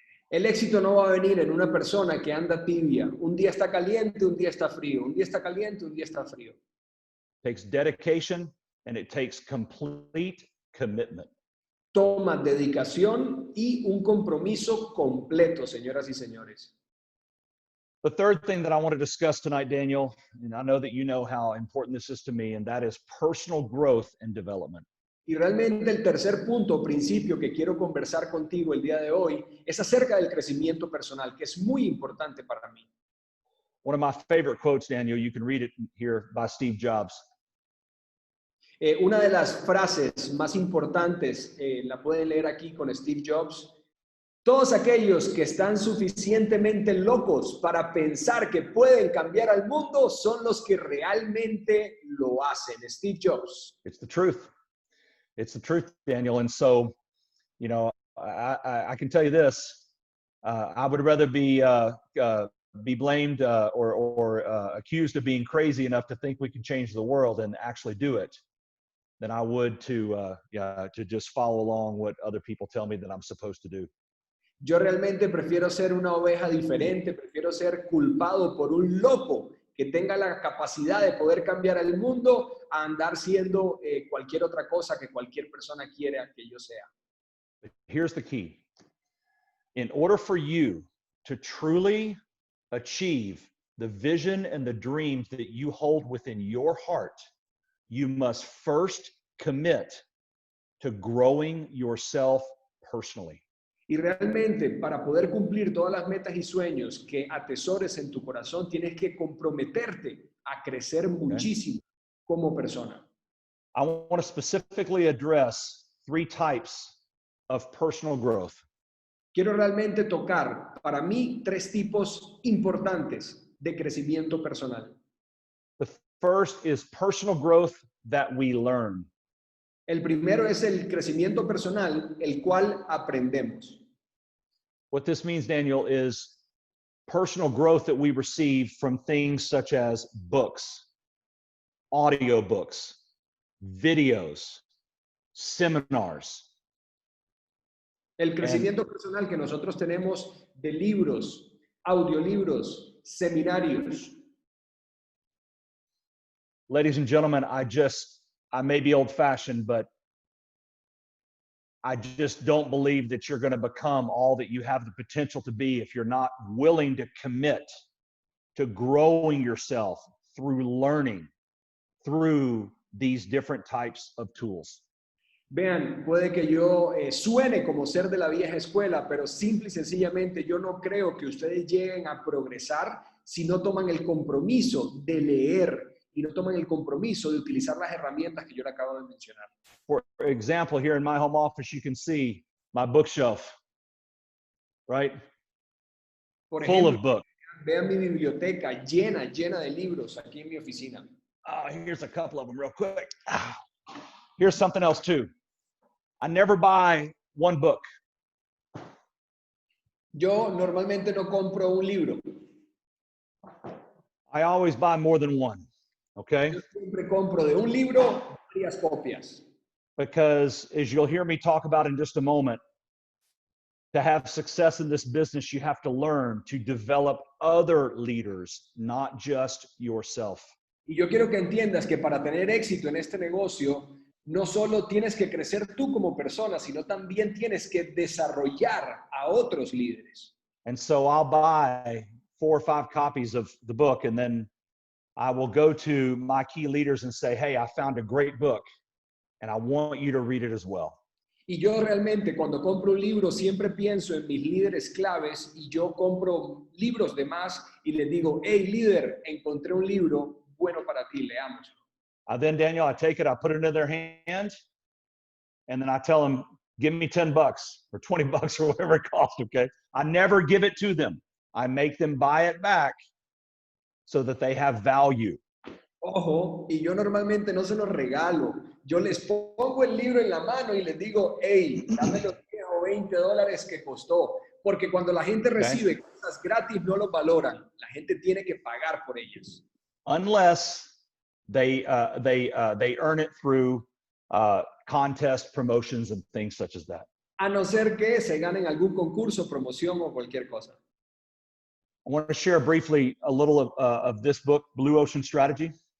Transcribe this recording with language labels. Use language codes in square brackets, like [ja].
[es] El éxito no va a venir en una persona que anda tibia. Un día está caliente, un día está frío. Un día está caliente, un día está frío. [en] It takes dedication and it takes complete commitment. [es] Toma dedicación y un compromiso completo, señoras y señores. [en] The third thing that I want to discuss tonight, Daniel, and I know that you know how important this is to me, and that is personal growth and development. [es] Y realmente el tercer punto, principio que quiero conversar contigo el día de hoy es acerca del crecimiento personal, que es muy importante para mí. [en] One of my favorite quotes, Daniel, you can read it here, by Steve Jobs. [es] Una de las frases más importantes, la pueden leer aquí con Steve Jobs. Todos aquellos que están suficientemente locos para pensar que pueden cambiar al mundo son los que realmente lo hacen. Steve Jobs. [en] It's the truth. It's the truth, Daniel. And so, you know, I can tell you this. I would rather be blamed or accused of being crazy enough to think we can change the world and actually do it than I would to just follow along what other people tell me that I'm supposed to do. [es] Yo realmente prefiero ser una oveja diferente, prefiero ser culpado por un loco que tenga la capacidad de poder cambiar el mundo a andar siendo cualquier otra cosa que cualquier persona quiera que yo sea. [en] Here's the key. In order for you to truly achieve the vision and the dreams that you hold within your heart, you must first commit to growing yourself personally. [es] Y realmente para poder cumplir todas las metas y sueños que atesores en tu corazón, tienes que comprometerte a crecer muchísimo como persona. [en] I want to specifically address 3 types of personal growth. [es] Quiero realmente tocar, para mí, 3 tipos importantes de crecimiento personal. [en] The first is personal growth that we learn. [es] El primero es el crecimiento personal, el cual aprendemos. [en] What this means, Daniel, is personal growth that we receive from things such as books, audiobooks, videos, seminars. [es] El crecimiento personal que nosotros tenemos de libros, audiolibros, seminarios. [en] Ladies and gentlemen, I may be old-fashioned, but I just don't believe that you're going to become all that you have the potential to be if you're not willing to commit to growing yourself through learning, through these different types of tools. [es] Vean, puede que yo suene como ser de la vieja escuela, pero simple y sencillamente yo no creo que ustedes lleguen a progresar si no toman el compromiso de leer y no toman el compromiso de utilizar las herramientas que yo le acabo de mencionar. [en] For example, here in my home office, you can see my bookshelf, right? [es] Por [en] Full [es] ejemplo, [en] of books. [es] vean mi biblioteca llena de libros aquí en mi oficina. [en] Here's a couple of them real quick. Here's something else too. I never buy one book. [es] Yo normalmente no compro un libro. [en] I always buy more than one, okay? [es] Yo siempre compro de un libro varias copias. [en] Because as you'll hear me talk about in just a moment, to have success in this business, you have to learn to develop other leaders, not just yourself. [es] Y yo quiero que entiendas que para tener éxito en este negocio, no solo tienes que crecer tú como persona, sino también tienes que desarrollar a otros líderes. [en] And so I'll buy 4 or 5 copies of the book, and then I will go to my key leaders and say, hey, I found a great book, and I want you to read it as well. [es] Y yo realmente cuando compro un libro siempre pienso en mis líderes claves y yo compro libros de más y les digo, hey líder, encontré un libro bueno para ti, leámoslo. [en] Then Daniel, I take it, I put it in their hand, and then I tell them, give me $10 or $20 or whatever it costs, okay? I never give it to them. I make them buy it back so that they have value. [es] Ojo, y yo normalmente no se los regalo. Yo les pongo el libro en la mano y les digo, hey, dame los 10 o $20 que costó. Porque cuando la gente recibe cosas gratis, no los valoran. La gente tiene que pagar por ellas. [en] Unless they earn it through contest promotions and things such as that. [es] A no ser que se ganen algún concurso, promoción o cualquier cosa. [en] I want to share briefly a little of this book, Blue Ocean Strategy.